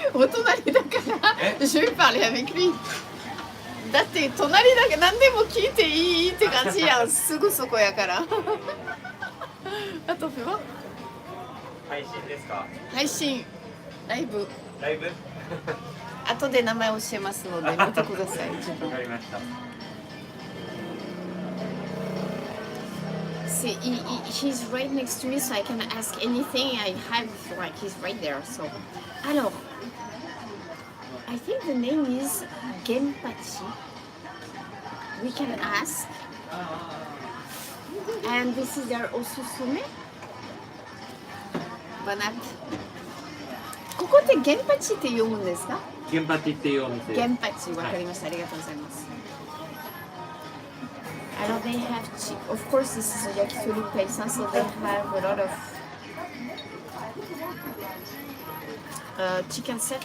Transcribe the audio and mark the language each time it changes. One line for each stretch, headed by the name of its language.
Japanese: お隣だから
French: je vais parler avec lui。
Japanese: だって隣だから何でも聞いていいって感じやん。すぐそこやから。あとふわ。配信ですか？配信。ライブ。ライブ？後で名前教えますので見てください。わかりました。
English: See, he's right next to me, so I can ask anything I have. Like he's right there. So, alors, I think the name is Genpachi. We can ask. And this is their osusume.
French: Bon app.
Japanese: ここってGenpachiって読むんですか？ Genpachiっていうお店。 Genpachi、わかりました。ありがとうございます。
English: Alors they have, of course this is a yakitori place, huh? So they have a lot of chicken set.